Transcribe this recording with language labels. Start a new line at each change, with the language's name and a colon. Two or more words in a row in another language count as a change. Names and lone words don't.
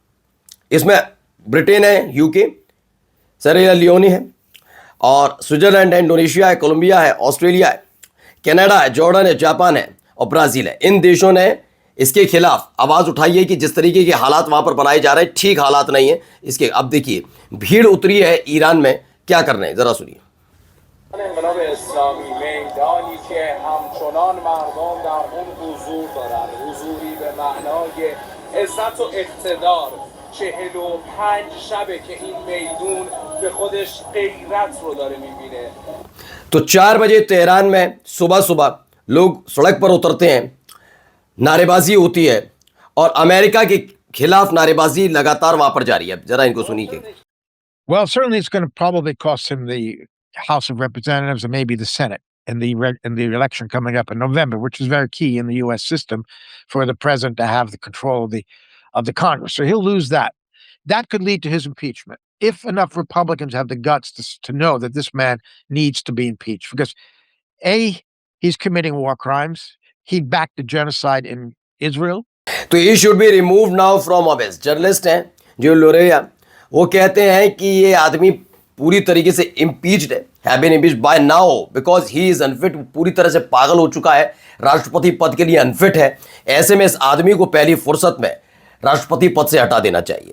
Hindi: इसमें ब्रिटेन है, यूके, सेरेरा लियोनी है, और स्विट्जरलैंड है, इंडोनेशिया है, कोलंबिया है, ऑस्ट्रेलिया है, कनाडा है, जॉर्डन है, जापान है और ब्राजील है। इन देशों ने इसके खिलाफ आवाज उठाई है कि जिस तरीके के हालात वहां पर बनाए जा रहे हैं ठीक हालात नहीं है इसके। अब देखिए भीड़ उतरी है ईरान में, क्या कर रहे हैं जरा सुनिए।
Persian: انقلاب اسلامی میدانی که همچنان مردم در اون حضور دارند، حضوری به معنای عزت و اقتدار. 45 شبه که این میدون به خودش غیرت رو داره میبینه.
Hindi: तो 4 बजे तेहरान में सुबह सुबह लोग सड़क पर उतरते हैं, नारेबाजी होती है और अमेरिका के खिलाफ नारेबाजी लगातार वहां पर जारी है। जरा इनको सुनिए।
English: Well, certainly it's going to probably cost him the House of Representatives and maybe the Senate in the election coming up in November, which is very key in the U.S. system for the president to have the control of the Congress. So he'll lose that. That could lead to his impeachment if enough Republicans have the guts to know that this man needs to be impeached. Because A, he's committing war crimes. He backed the genocide in Israel. तो he should be removed now from office.
Hindi: जर्नलिस्ट हैं जो लोरेया, वो कहते हैं कि ये आदमी पूरी तरीके से इम्पीच्ड है,
English: have been impeached by now because he is unfit.
Hindi: पूरी तरह से पागल हो चुका है, राष्ट्रपति पद के लिए अनफिट है। ऐसे में इस आदमी को पहली फुर्सत में राष्ट्रपति पद से हटा देना चाहिए।